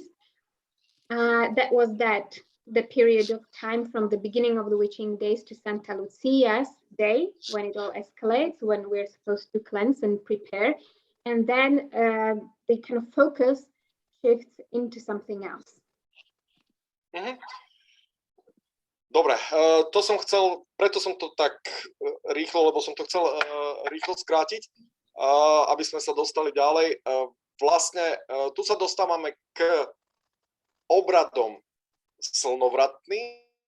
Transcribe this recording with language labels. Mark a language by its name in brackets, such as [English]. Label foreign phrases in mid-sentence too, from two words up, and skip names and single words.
[English] That was the period of time from the beginning of the witching days to Santa Lucia's Day, when it all escalates, when we're supposed to cleanse and prepare. And then the kind of focus shifts into something else. Mm-hmm. [Slovak] Dobre, to som chcel, preto som to tak rýchlo, lebo som to chcel rýchlo skrátiť, aby sme sa dostali ďalej. Vlastne tu sa dostávame k obradom slnovratným.